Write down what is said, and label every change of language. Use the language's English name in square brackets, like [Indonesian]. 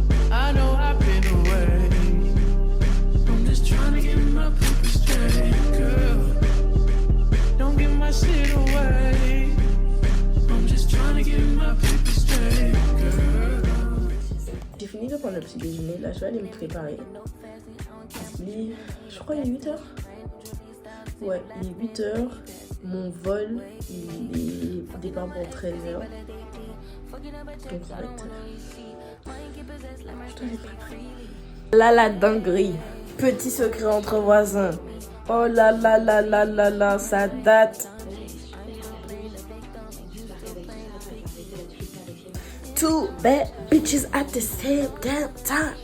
[English] I know I've been away. I'm just trying to get my paper straight, girl. Don't give my shit away. I'm just trying to get my paper straight, girl. [French] J'ai fini de prendre le petit déjeuner. Là, je vais aller me préparer. Je crois qu'il est 8h. Ouais, il est 8h. Mon vol, il départ pour 13h. Donc, en fait, je dois aller préparer. Là, la dinguerie. Petit secret entre voisins. Oh là là là là là là, ça date. [English] Two bad bitches at the same damn time.